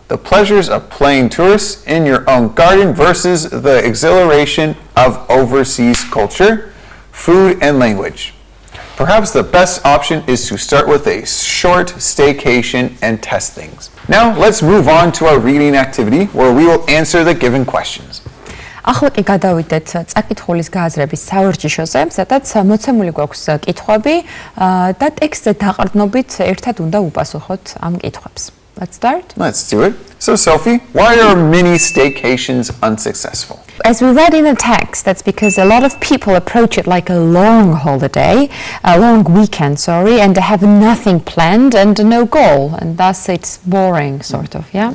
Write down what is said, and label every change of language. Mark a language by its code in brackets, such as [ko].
[en] The pleasures of playing tourists in your own garden versus the exhilaration of overseas culture, food, and language. Perhaps the best option is to start with a short staycation and test things. Now, let's move on to our reading activity where we will answer the given questions. [ka] ახლა კი გადავიდეთ წაკითხulis გააზრების საორჯიშოზე, სადაც მოცემული გვაქვს კითხვები და ტექსტზე დაყრდნობით ერთად უნდა უპასუხოთ ამ კითხვებს. [en] Let's start. Let's do it. So, Sophie, why are many staycations unsuccessful? As we read in the text, that's because a lot of people approach it like a long holiday, a long weekend, and they have nothing planned and no goal, and thus it's boring, sort of, yeah?